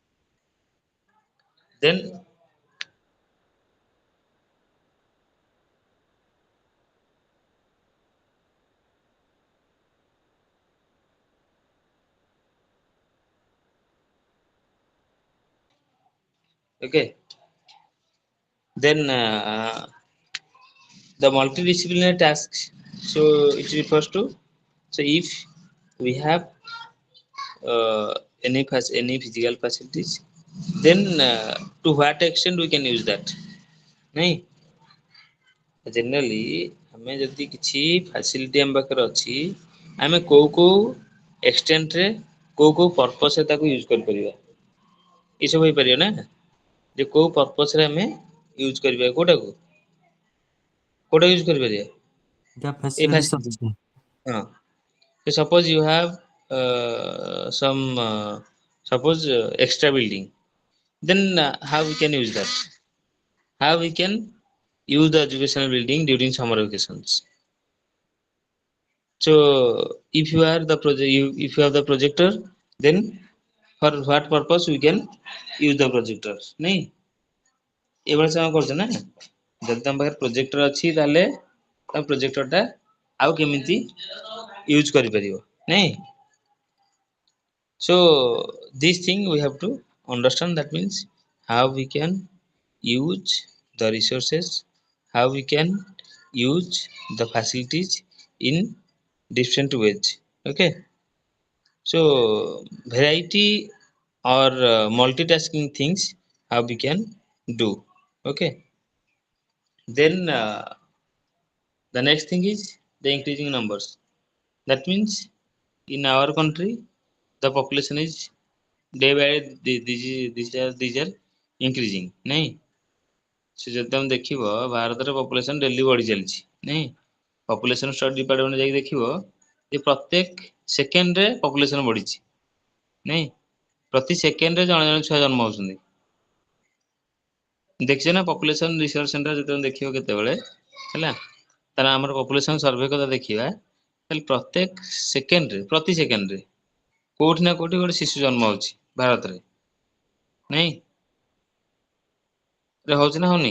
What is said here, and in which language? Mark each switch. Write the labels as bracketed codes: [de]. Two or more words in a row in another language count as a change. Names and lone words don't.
[en] Then, okay, then the multidisciplinary tasks. So it refers to, so if we have any physical facilities, then to what extent we can use that? [or] ନାଇଁ generally ଆମେ ଯଦି କିଛି facility ଆମ ପାଖରେ ଅଛି ଆମେ କୋଉ କୋଉ extent ରେ କୋଉ purpose ରେ ତାକୁ ୟୁଜ କରିପାରିବା ଏସବୁ ହେଇପାରିବ ନା ଯେ କୋଉ purpose ରେ ଆମେ ୟୁଜ କରିବା କୋଉଟା ୟୁଜ କରିପାରିବା ଯାହା ଏ ଫ୍ୟାସିଲିଟିସ୍ facility ଅଛି। [en] ହଁ so suppose you have some suppose extra building, then how we can use that, how we can use the educational building during summer vacations. So if you are the project, if you have the projector, then for what purpose we can use the projector? [or] ନାଇଁ ଏଭଳି ସମୟ କରୁଛେ ନା ଯଦି ତମ ପାଖରେ ପ୍ରୋଜେକ୍ଟର ଅଛି ତାହେଲେ ତମ ପ୍ରୋଜେକ୍ଟର ଟା ଆଉ କେମିତି ୟୁଜ କରିପାରିବ ନାଇଁ [en] so this thing we have to understand, that means how we can use the resources, how we can use the facilities in different ways. Okay, so variety or multitasking things how we can do. Okay, then the next thing is the increasing numbers. That means in our country the population is day by day these are increasing [or] ନାଇଁ ସେ ଯଦି ତମେ ଦେଖିବ ଭାରତର [en] population daily [or] ବଢି ଚାଲିଛି ନାଇଁ [en] population study department [or] ଯାଇକି ଦେଖିବ ଯେ ପ୍ରତ୍ୟେକ ସେକେଣ୍ଡରେ ପପୁଲେସନ ବଢିଛି ନାଇଁ ପ୍ରତି ସେକେଣ୍ଡରେ ଜଣେ ଜଣେ ଛୁଆ ଜନ୍ମ ହଉଛନ୍ତି ଦେଖିଛ ନା [en] population research center [or] ଯେତେବେଳେ ଦେଖିବ କେତେବେଳେ ହେଲା ତାହେଲେ ଆମର [en] population survey [or] କଥା ଦେଖିବା ତାହେଲେ ପ୍ରତ୍ୟେକ ସେକେଣ୍ଡରେ ପ୍ରତି ସେକେଣ୍ଡରେ କୋଉଠି ନା କୋଉଠି ଗୋଟେ ଶିଶୁ ଜନ୍ମ ହଉଛି ଭାରତରେ ନାଇଁ ହଉଛି ନା ହଉନି